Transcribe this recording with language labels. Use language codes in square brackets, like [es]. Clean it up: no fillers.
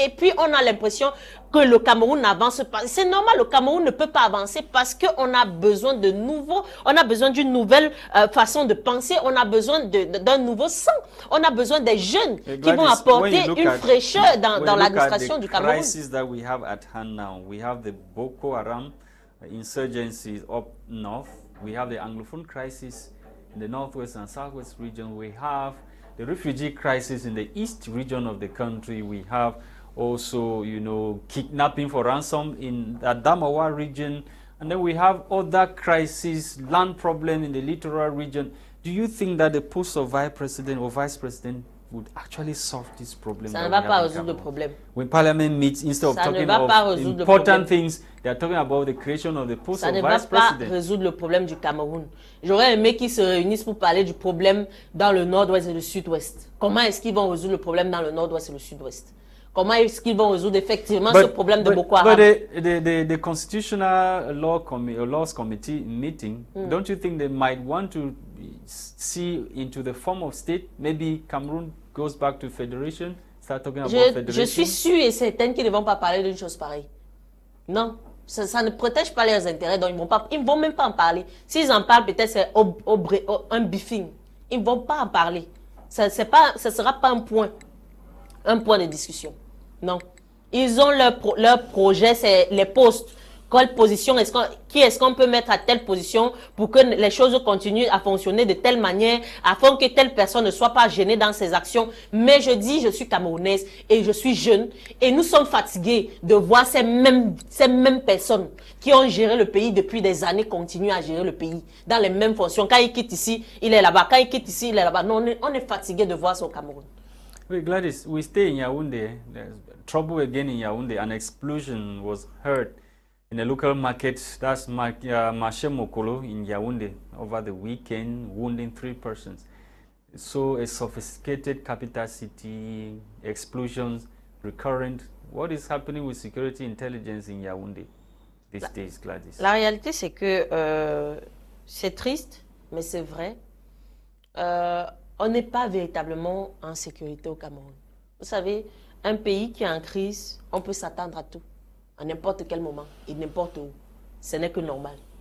[fr] Et puis, on a l'impression que le Cameroun n'avance pas. C'est normal, le Cameroun ne peut pas avancer parce qu'on a besoin de nouveaux, on a besoin d'une nouvelle façon de penser, on a besoin d'un nouveau sang. On a besoin des jeunes qui vont apporter une fraîcheur dans l'administration du Cameroun. [en] Crisis that we have at hand now, we have the Boko Haram insurgencies up north, we have the Anglophone crisis in the northwest and southwest region, we have the refugee crisis in the east region of the country, we have also, kidnapping for ransom in the Adamawa region, and then we have other crises, land problem in the littoral region. Do you think that the post of vice president or vice president would actually solve this problem? [fr] Ça ne va pas résoudre le problème. [en] When Parliament meets, instead of talking of important things, they are talking about the creation of the post of vice president. [fr] Ça ne va pas résoudre le problème du Cameroun. J'aurais aimé qu'ils se réunissent pour parler du problème dans le nord-ouest et le sud-ouest. Comment est-ce qu'ils vont résoudre le problème dans le nord-ouest et le sud-ouest? Comment est-ce qu'ils vont résoudre effectivement ce problème de Boko Haram? [en] But the Constitutional Laws Committee meeting, don't you think they might want to see into the form of state? Maybe Cameroon goes back to federation, start talking about federation? [fr] Je suis sûre et certaine qu'ils ne vont pas parler d'une chose pareille. Non, ça ne protège pas leurs intérêts, donc ils ne vont même pas en parler. S'ils en parlent, peut-être c'est un briefing. Ils ne vont pas en parler. Ça ne sera pas un point de discussion. Non. Ils ont leur projet, c'est les postes. Quelle position qui est-ce qu'on peut mettre à telle position pour que les choses continuent à fonctionner de telle manière afin que telle personne ne soit pas gênée dans ses actions. Mais je dis, je suis camerounaise et je suis jeune et nous sommes fatigués de voir ces mêmes personnes qui ont géré le pays depuis des années continuer à gérer le pays dans les mêmes fonctions. Quand ils quittent ici, il est là-bas. Quand ils quittent ici, il est là-bas. Non, on est fatigués de voir ça au Cameroun. [en] Wait, Gwladys, we stay in Yaoundé. There's trouble again in Yaoundé. An explosion was heard in a local market, that's Marché Mokolo in Yaoundé, over the weekend, wounding 3 persons. So a sophisticated capital city, explosions recurrent. What is happening with security intelligence in Yaoundé these days, Gwladys? [fr] La réalité, c'est que c'est triste, mais c'est vrai. On n'est pas véritablement en sécurité au Cameroun. Vous savez, un pays qui est en crise, on peut s'attendre à tout. À n'importe quel moment et n'importe où. Ce n'est que normal.